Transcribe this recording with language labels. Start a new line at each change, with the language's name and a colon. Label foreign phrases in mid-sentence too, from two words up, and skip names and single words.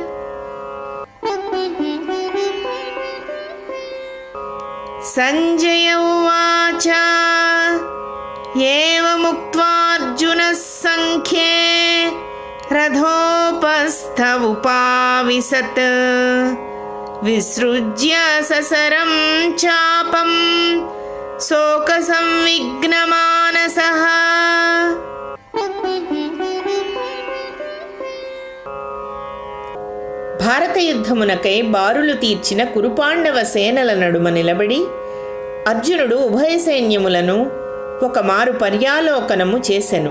Sanskrit: संजय उवाच एवमुक्त्वार्जुनः संख्ये रथोपस्थ उपाविशत् विसृज्य ससरं चापं शोकसंविघ्नमानसः।
Telugu: భారత యుద్ధమునకై బారులు తీర్చిన కురుపాండవ సేనల నడుమ నిలబడి అర్జునుడు ఉభయ సైన్యములను ఒకమారు పర్యాలోకనము చేసెను.